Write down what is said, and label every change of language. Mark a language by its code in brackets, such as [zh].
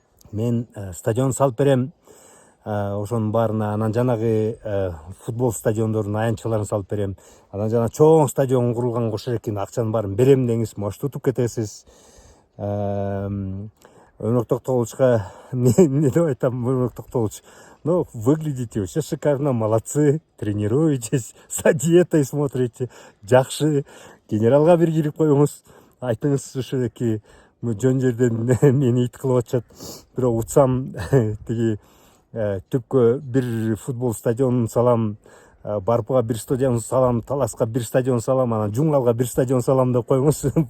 [ky] Мен стадион салып берем, ошонун баарына. Анан жанагы футбол стадиондордун аянтчаларын салып берем. Анан жана чоң стадион курулган кошо экен, акчанын баарын берем деңиз, [ru] может [ky] утуп кетесиз. Өмүрөк Токтогуловичка эмне деп айтам? Өмүрөк Токтогулович, [ru] Но выглядите вообще шикарно, молодцы, тренируетесь, за диетой смотрите, [ky] жакшы. Генералга бир кирип коюңуз, айтыңыз ушуки жөн жерден мени ит кылып атышат. Бирок утсам тиги түпкө бир футбол стадионун салам, Барпыга бир стадион салам, Таласка бир стадион салам, анан Жумгалга бир стадион салам деп коюңуз.